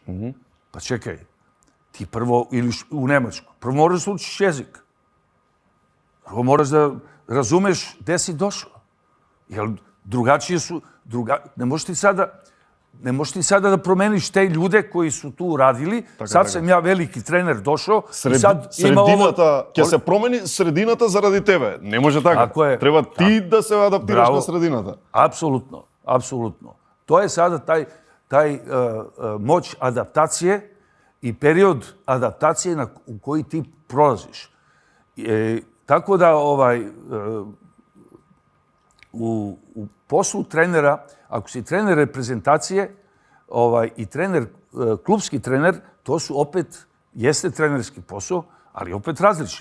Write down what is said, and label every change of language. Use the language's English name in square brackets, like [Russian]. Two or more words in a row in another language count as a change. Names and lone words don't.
[Serbian] Pa čekaj, ti prvo, ili u Nemačku, prvo moraš da učiš jezik. Prvo moraš da razumeš gde si došao. Jer drugačije su, ne možeš ti sada, ne možeš ti sada da promeniš te ljude koji su tu radili. Sad sam ja veliki trener došao i sad ima ovo... [Macedonian] Средината ќе се промени, средината заради тебе. Не може така. [Serbian] Tako je. [Macedonian] Треба ти да се адаптираш Браво. на средината. [Serbian] Apsolutno, apsolutno. To je sada taj moć adaptacije i period adaptacije u koji ti prolaziš. Tako da u poslu trenera, ako si trener reprezentacije i trener, klubski trener, to su opet, jeste trenerski posao, ali opet različit.